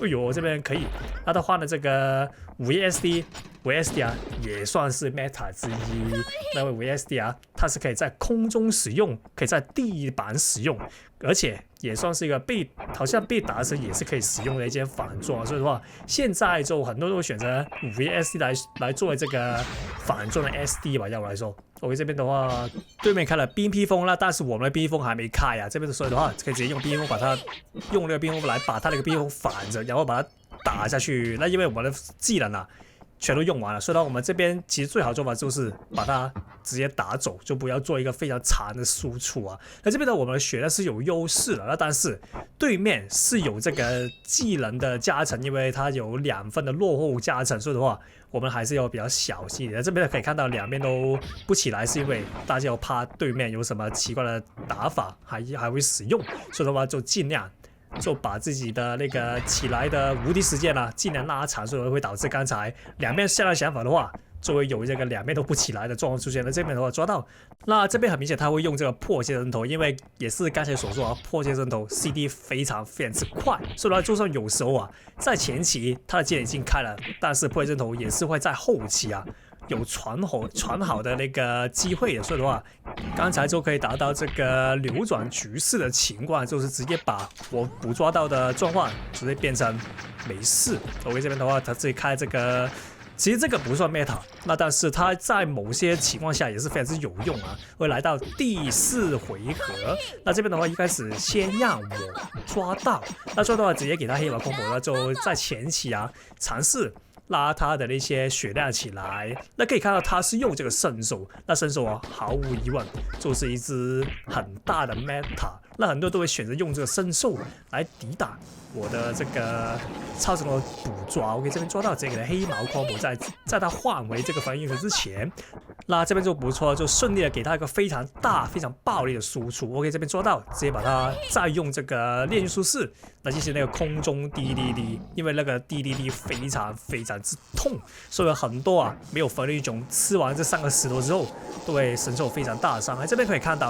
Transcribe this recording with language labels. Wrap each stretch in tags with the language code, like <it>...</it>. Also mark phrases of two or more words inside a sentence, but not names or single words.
<zh>哎呦，這邊可以。那他換了這個5SD 啊，也算是 meta 之一。那位5SD 啊，它是可以在空中使用，可以在地板使用，而且也算是一個好像被打時也是可以使用的一件反裝。所以的話，現在就很多都選擇5SD 來作為這個反裝的 SD 吧。要我來說，我這邊的話，對面開了冰披風啦，但是我們的冰披風還沒開啊。這邊所以的話，可以直接用冰披風把它用那個冰披風來把它那個冰披風反着，然後把它打下去。那因為我們的技能啊全都用完了，所以呢，我們這邊其實最好的做法就是把它直接打走，就不要做一個非常長的輸出啊。那這邊呢，我們的血量是有優勢的，那但是對面是有這個技能的加成，因為它有2分的落後加成，所以的話， 我們還是要比較小心一點。這邊可以看到兩邊都不起來，是因為大家要怕對面有什麼奇怪的打法還會使用，所以的話就盡量就把自己的那個起來的无敌时间啊，盡量拉長，所以會導致剛才兩邊下來想法的話，就會有這個兩邊都不起來的狀況出現了。這邊的話抓到，那這邊很明顯他會用這個破線人頭，因為也是剛才所說啊，破線人頭 CD 非常之快，所以呢，就算有時候啊，在前期他的鍵已經開了，但是破線人頭也是會在後期啊有傳好的那個機會的，所以的話，剛才就可以達到這個扭轉局勢的情況，就是直接把我捕捉到的狀況直接變成沒事。OK， 這邊的話，他自己開這個。其實這個不算 meta，那但是它在某些情況下也是非常之有用啊。會來到第4回合，那這邊的話一開始先讓我抓到，那抓到的話直接給他黑馬 combo， 那就在前期啊嘗試拉他的那些血量起來。那可以看到他是用這個聖獸，那聖獸啊毫無疑問就是一隻很大的 meta， 那很多人都會選擇用這個聖獸來抵擋我的這個超神龍捕抓。OK， 這邊抓到這個的黑毛 combo， 在他換為這個防禦之前，那這邊就不錯，就順利的給他一個非常大、非常暴力的輸出。OK， 這邊抓到，直接把他再用這個煉獄術士，那就是那個空中滴滴滴，因為那個滴滴滴非常之痛，所以有很多啊沒有防禦種吃完這3個石頭之後，對神獸非常大的傷害。這邊可以看到。</zh>